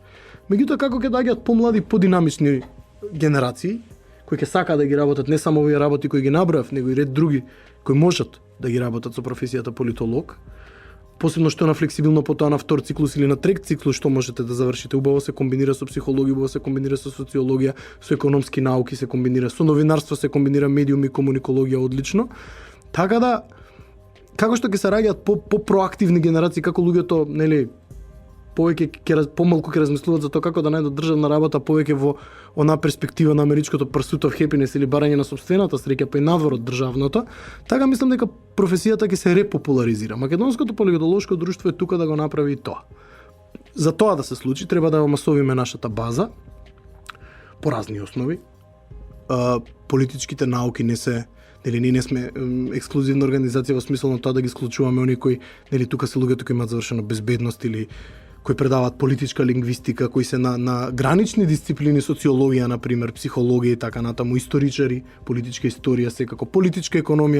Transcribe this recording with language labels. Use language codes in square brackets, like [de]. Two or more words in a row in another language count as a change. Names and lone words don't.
[mk] Меѓутоа, како ќе доаѓаат помлади, подинамични генерации, кои ќе сакаат да ги работат не само овие работи кои ги набрав, него и ред други кои можат да ги работат со професијата политолог, посебно што на флексибилно потоа на втор циклус или на трет циклус што можете да завршите, убаво се комбинира со психологија, убаво се комбинира со социологија, со економски науки се комбинира, со новинарство се комбинира, медиуми, комуникологија одлично. Така да како што ќе се раѓаат по проактивни генерации, како луѓето, нели, помалку ќе размислуваат за тоа како да најдат државна работа, повеќе во она перспектива на америчкото [en] pursuit of happiness [mk] или барање на сопствената среќа, па и надвор од државното, така мислам дека професијата ќе се репопуларизира. Македонското политолошко друштво е тука да го направи и тоа. За тоа да се случи, треба да омасовиме нашата база по разни основи. Политичките науки не се, нели, ние не сме ексклузивна организација во смисла на тоа да ги исклучуваме оние кои, нели, тука се луѓето кои имаат завршено безбедност или кои предаваат политичка лингвистика, кои се на гранични дисциплини, социологија, например, психологија и така натаму, историчари, политичка историја, секако политичка економија.